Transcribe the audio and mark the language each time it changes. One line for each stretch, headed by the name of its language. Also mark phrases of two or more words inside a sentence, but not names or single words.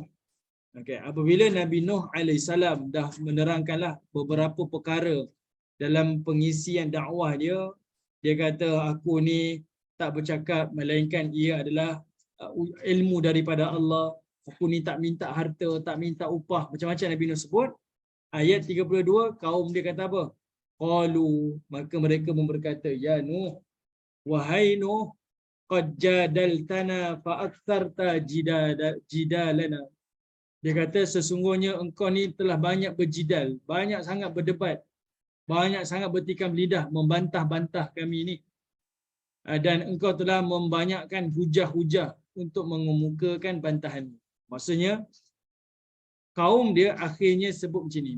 Malay: Okey, apabila Nabi Nuh alaihissalam dah menerangkanlah beberapa perkara dalam pengisian dakwah dia, dia kata aku ni tak bercakap melainkan ia adalah ilmu daripada Allah. Aku ni tak minta harta, tak minta upah, macam-macam Nabi Nuh sebut. Ayat 32, kaum dia kata apa? Qalu, maka mereka berkata, ya Nuh, wahai Nuh,
Arabic: قد جادلتنا فأكثرت جدالنا.
Malay: Dia kata sesungguhnya engkau ni telah banyak berjidal, banyak sangat berdebat, banyak sangat bertikam lidah membantah-bantah kami ni. Dan engkau telah membanyakkan hujah-hujah untuk mengemukakan bantahanmu. Maksudnya kaum dia akhirnya sebut macam ni.